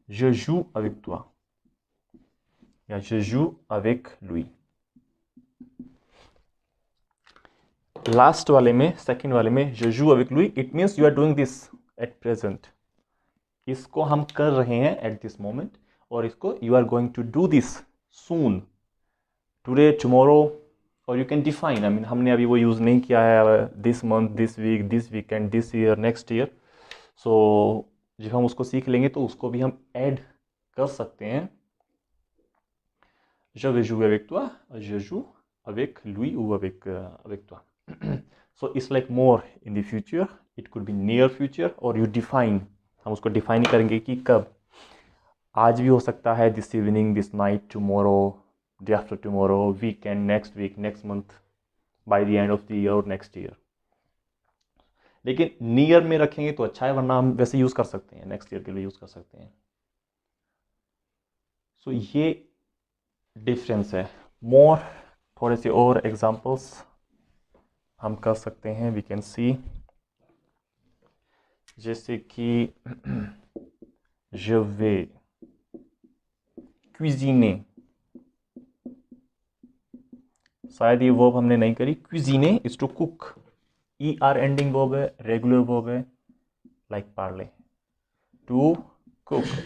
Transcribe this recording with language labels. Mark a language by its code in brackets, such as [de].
[fr] Je joue avec toi [hi] या [fr] je joue avec lui। [hi] Last वाले में, सेकंड वाले में [fr] je joue avec lui, [en] It means you are doing this at present. [hi] इसको हम कर रहे हैं [en] At this moment, और इसको you are going to do this soon, today, tomorrow, और you can define. I mean [hi] हमने अभी वो यूज़ नहीं किया है [en] This month, this week, this weekend, this year, next year. [hi] सो जब हम उसको सीख लेंगे तो उसको भी हम ऐड कर सकते हैं। [fr] Je vais jouer avec toi, je joue avec lui ou avec toi। [en] So it's like more in the future, it could be near future, or you define, [hi] हम उसको डिफाइन करेंगे कि कब। आज भी हो सकता है, [en] This evening, this night, tomorrow, day after tomorrow, weekend, next week, next month, by the end of the year और next year. [hi] लेकिन नियर में रखेंगे तो अच्छा है, वरना हम वैसे यूज कर सकते हैं, नेक्स्ट ईयर के लिए यूज कर सकते हैं। सो ये डिफरेंस है। मोर थोड़े से और एग्जांपल्स हम कर सकते हैं, [en] we can see, [hi] जैसे कि [fr] je vais cuisiner, [hi] शायद ये वर्ब हमने नहीं करी। [en] cuisiner is to cook, er ending verb है, regular verb है, like parler, to cook।